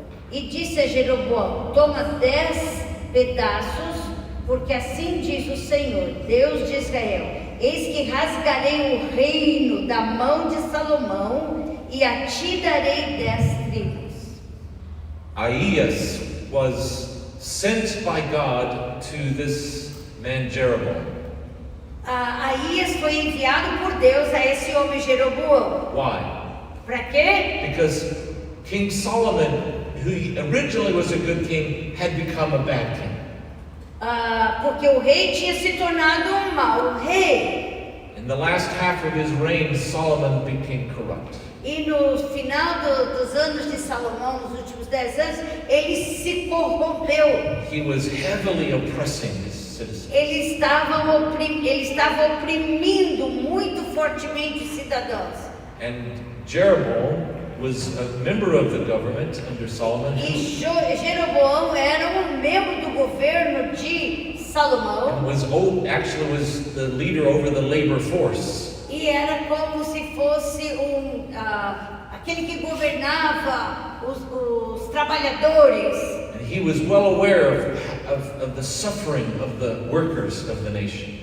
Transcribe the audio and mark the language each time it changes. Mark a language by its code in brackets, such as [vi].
[pt] E disse a Jeroboão: toma 10 pedaços, porque assim diz o Senhor, Deus de Israel: eis que rasgarei o reino da mão de Salomão e a ti darei 10 tribos. [en] Ahias was sent by God to this man Jeroboam. [pt] Aías foi enviado por Deus a esse homem Jeroboão. [en] Why? [pt] Para quê? [en] Because King Solomon, who originally was a good king, had become a bad king. [pt] Porque o rei tinha se tornado um mau rei. [en] In the last half of his reign, Solomon became corrupt. [pt] E no final dos anos de Salomão, nos últimos 10 anos, ele se corrompeu. [en] He was heavily oppressing his citizens. [pt] Ele estava oprimindo muito fortemente os cidadãos. [en] And Jeroboam was a member of the government under Solomon. [pt] E Jeroboão era um membro do governo de Salomão. [en] And was the leader over the labor force. [pt] E era como se fosse aquele que governava os trabalhadores. [en] And he was well aware of the suffering of the workers of the nation.